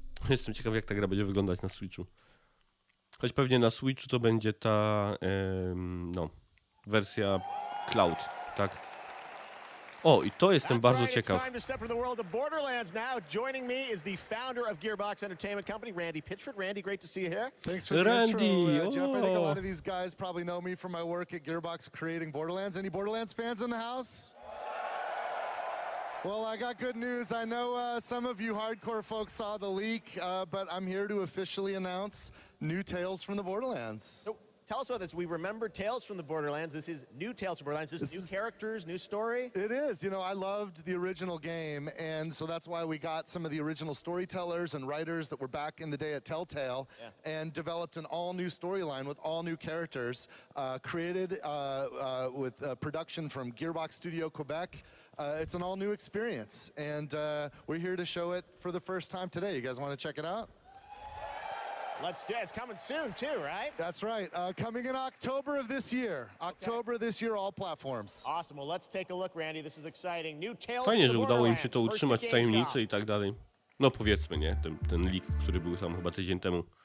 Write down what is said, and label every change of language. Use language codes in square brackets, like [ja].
[pl] Jestem ciekaw, jak ta gra będzie wyglądać na Switchu. Choć pewnie na Switchu to będzie ta no, wersja Cloud, tak? O, i to jestem bardzo ciekaw. [en] It's time to step into the world of Borderlands now. Joining me is the founder of Gearbox Entertainment Company, Randy Pitchford. Randy, great to see you here. Thanks for the intro, Jeff. I think a lot of these guys probably know me from my work at Gearbox creating Borderlands. Any Borderlands fans in the house? Well, I got good news. I know some of you hardcore folks saw the leak, but I'm here to officially announce new tales from the Borderlands. tell us about this. We remember Tales from the Borderlands. This is new Tales from Borderlands. This is new characters, new story. It is. You know, I loved the original game, and so that's why we got some of the original storytellers and writers that were back in the day at Telltale and developed an all-new storyline with all new characters, created with production from Gearbox Studio Quebec. It's an all-new experience, and we're here to show it for the first time today. You guys want to check it out? Let's do it. It's coming soon, too, right? That's right. Coming in October of this year. October this year, all platforms. Awesome. Well, let's take a look, Randy. This is exciting. New Tales [pl] Fajnie, że [en] the [pl] udało im [en] Borderlands. [pl] się to utrzymać w tajemnicy i tak dalej. No powiedzmy, nie? Ten leak, który był tam chyba tydzień temu.